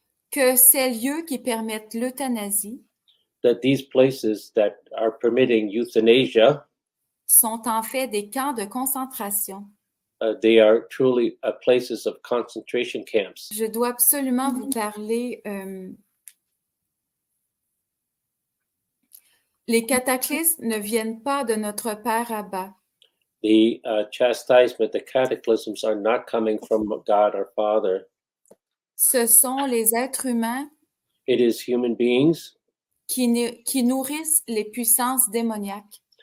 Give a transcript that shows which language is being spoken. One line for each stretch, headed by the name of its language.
French: que ces lieux qui permettent l'euthanasie
English: that these places that are permitting euthanasia,
French: sont en fait des camps de concentration.
English: they are truly places of concentration camps.
French: Je dois absolument vous parler. Les cataclysmes ne viennent pas de notre Père Abba.
English: The chastisement, the cataclysms are not coming from God our Father.
French: Ce sont les êtres humains
English: It is human beings
French: qui nourrissent les puissances démoniaques.